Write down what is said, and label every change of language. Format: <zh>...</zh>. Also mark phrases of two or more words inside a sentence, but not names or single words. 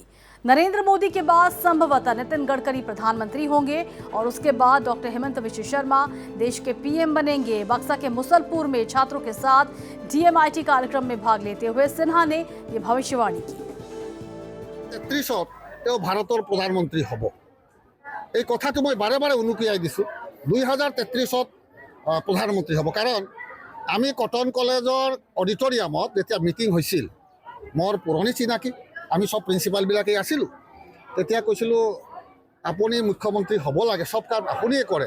<hi>नरेंद्र मोदी के बाद संभवतः नितिन गडकरी प्रधानमंत्री होंगे और उसके बाद डॉक्टर हेमंत विश्व शर्मा देश के PM बनेंगे। बक्सा के मुसलपुर में छात्रों के साथ DMIT कार्यक्रम में भाग लेते हुए सिन्हा ने यह भविष्यवाणी की।</hi> <as>33 ভাৰতৰ প্ৰধানমন্ত্ৰী হ'ব এই কথাটো মই বাৰে বাৰে উনুকিয়াই দিছোঁ। 2033 প্ৰধানমন্ত্ৰী হ'ব, কাৰণ আমি কটন কলেজৰ অডিটৰিয়ামত যেতিয়া মিটিং হৈছিল, মোৰ পুৰণি চিনাকি আমি সব প্ৰিন্সিপালবিলাকেই আছিলোঁ। তেতিয়া কৈছিলোঁ আপুনি মুখ্যমন্ত্ৰী হ'ব লাগে, সব কাম আপুনিয়ে কৰে।</as>